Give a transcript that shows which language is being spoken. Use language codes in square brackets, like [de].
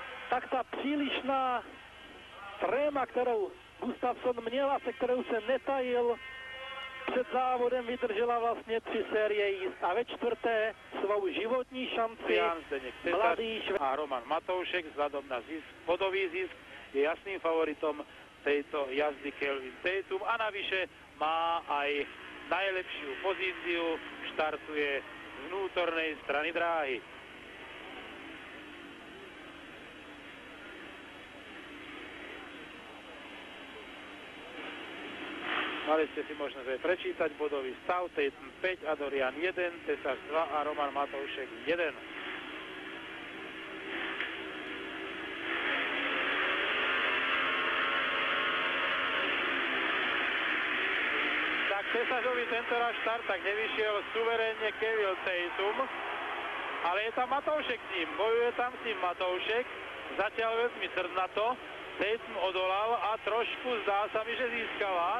[cs] Tak ta přílišná tréma, kterou Gustafsson měl a se kterou se netajil, Před závodem vydržela vlastně 3 série jízd a ve 4. svou životní šanci Jan Zdeněk mladý [sk] Tesař a Roman Matoušek vzhľadom na zisk, bodový zisk je jasným favoritom tejto jazdy Kelvin Tatum a navyše má aj najlepšiu pozíciu, štartuje z vnútornej strany dráhy. Mali ste si možnosť aj prečítať bodový stav. Tatum 5, Adorian 1, Tesař 2 a Roman Matoušek 1. Tak Tesařovi tentoraz štart tak nevyšiel suverénne Kelvin Tatum, ale je tam Matoušek s ním. Bojuje tam s ním Matoušek, zatiaľ veľmi srdnato. Tatum odolal a trošku zdá sa mi, že získava.